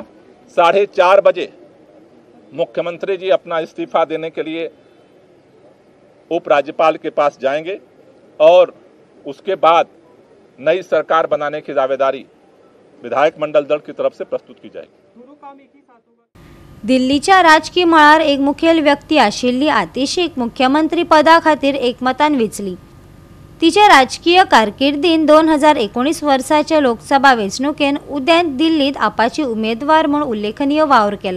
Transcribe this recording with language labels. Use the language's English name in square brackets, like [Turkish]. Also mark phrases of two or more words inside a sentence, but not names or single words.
[Hindi] 4:30 बजे मुख्यमंत्री जी अपना इस्तीफा देने के लिए उपराज्यपाल के पास जाएंगे और उसके बाद नई सरकार बनाने की दावेदारी विधायक मंडल दल की तरफ से प्रस्तुत की जाएगी। [Konkani] दिल्लीच्या राजकीय मळार एक मुखेल व्यक्ती आशिल्ली आतिशीक मुख्यमंत्री पदा खातीर एकमतान वेंचली। तिचे राजकीय कारकिर्दीन 2019 वर्साच्या लोकसभा वेंचणुकेन उदेंत दिल्लीत आपाची उमेदवार म्हूण उल्लेखनीय वावर केला।